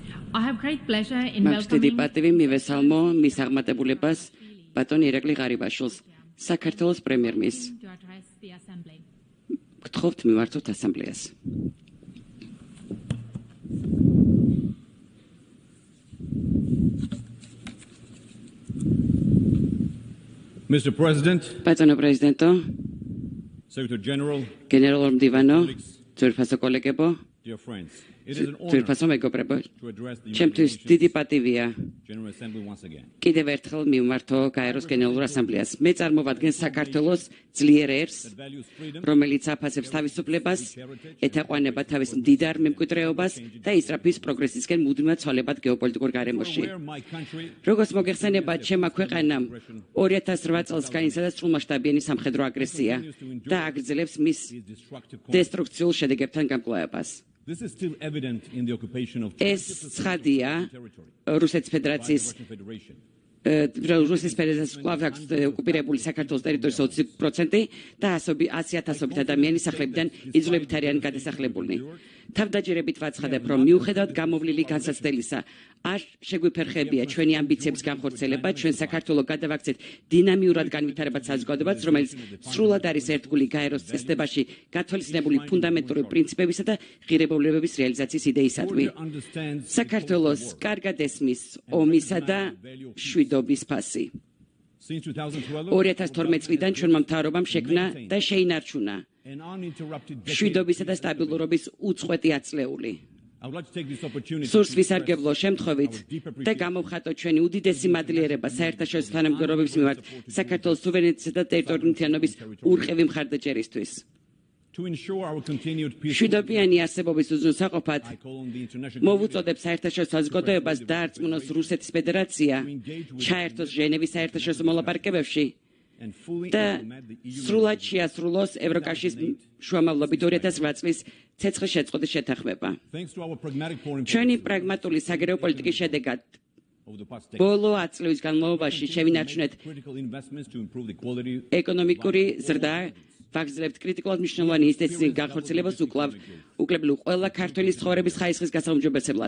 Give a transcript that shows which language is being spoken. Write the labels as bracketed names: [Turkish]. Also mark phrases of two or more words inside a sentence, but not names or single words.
[English] I have great pleasure in [Georgian] მაქვს დიდი [English] welcoming [Georgian] პატივი მივესალმო მის აღმატებულებას ბატონ ირაკლი ღარიბაშვილს, საქართველოს პრემიერ-მინისტრს. [English] to address the Assembly. [Georgian] გთხოვთ მიმართოთ ასამბლეას. [English] Mr. President, [Georgian] ბატონო პრეზიდენტო, [English] Secretary General, [Georgian] გენერალურ მდივანო, ძვირფასო კოლეგებო, [English] dear friends, it is an honor [Georgian] ძვირფასო მეგობრებო, [English] to address the [Georgian] ჩემთვის [English] United [Georgian] დიდი [English] Nations [Georgian] პატივია [English] General Assembly once again. [Georgian] კიდევ ერთხელ მივმართო გაეროს გენერალურ ასამბლეას. მე წარმოვადგენ საქართველოს ძლიერ ერს, [English] That values freedom, [Georgian] რომელიც აფასებს თავისუფლებას, ეთაყვანება თავის მდიდარ მემკვიდრეობას და ისწრაფის პროგრესისკენ მუდმივად ცვალებად გეოპოლიტიკურ გარემოში. [English] where my country [Georgian] როგორც მოგეხსენებათ, ჩემმა ქვეყანამ 2008 წელს განიცადა სრულმასშტაბიანი სამხედრო აგრესია და აგრძელებს მის [English] is destructive. [Georgian] დესტრუქციულ შედეგებთან გამკლავებას. [English] This is still evident in the occupation of [Georgian] ეს ცხადია [English] territory [Georgian] რუსეთის [English] by the [Georgian] ფედერაციის [English] Russian Federation. [Georgian] რუსეთის ფედერაციის კვლავ აქვს ოკუპირებული საქართველოს ტერიტორიის 20% და 100,000 ადამიანი სახლებიდან იძულებით არიან გადასახლებულნი. თავდაჯერებით ვაცხადებ, რომ მიუხედავად გამოვლილი განსაცდელისა, არ შეგვიფერხებია ჩვენი ამბიციების განხორციელება, ჩვენ საქართველოს გადავაქცეთ დინამიურად განვითარებად საზოგადოებას, რომელიც სრულად არის ერთგული გაეროს წესდებაში გათვალისწინებული ფუნდამენტური პრინციპებისა და ღირებულებების რეალიზაციის იდეისადმი. [English] Understands [Georgian] საქართველოს კარგად ესმის ომისა და შვიდობის ფასი. [English] since 2012 [Georgian] 2012 წლიდან ჩვენმა მთავრობამ შექმნა და შეინარჩუნა [English] an uninterrupted decade. [Georgian] შვიდობისა და სტაბილურობის უწყვეტი აწლეული. [English] I would like to take this opportunity [Georgian] სურს [English] to [Georgian] ვისარგებლო შემთხვევით და გამოვხატო ჩვენი უდიდესი მადლიერება საერთაშორისო თანამდებობების მიმართ საქართველოს სუვერენიტეტისა და ტერიტორიულთიანობის ურყევი მხარდაჭერისთვის. [English] to ensure our continued peace. [Georgian] შვიდობიანი არსებობის უზრუნველყოფად [English] I call on the international [Georgian] მოვუწოდებ საერთაშორისო საზოგადოებას დაარწმუნოს რუსეთის ფედერაცია ჩაერთოს ჟენევის საერთაშორისო მოლაპარაკებებში [English] and fully [Georgian] და [English] implement the EU [Georgian] სრულად შეასრულოს ევროკავშირის შუამავლობით 2008 წლის ცეცხლის შეწყვეტის შეთანხმება. [English] thanks to our pragmatic foreign [Georgian] ჩვენი [English] policy [Georgian] პრაგმატული საგარეო პოლიტიკის შედეგად [English] over the past decade. [Georgian] ბოლო 10 წლის განმავლობაში შევინარჩუნეთ [English] Critical investments to improve the quality [Georgian] ეკონომიკური ზრდა, ვაგრძელებთ კრიტიკულად მნიშვნელოვანი ინვესტიციების განხორციელებას უკლებლივ ყველა ქართველის ცხოვრების ხარისხის გასაუმჯობესებლად.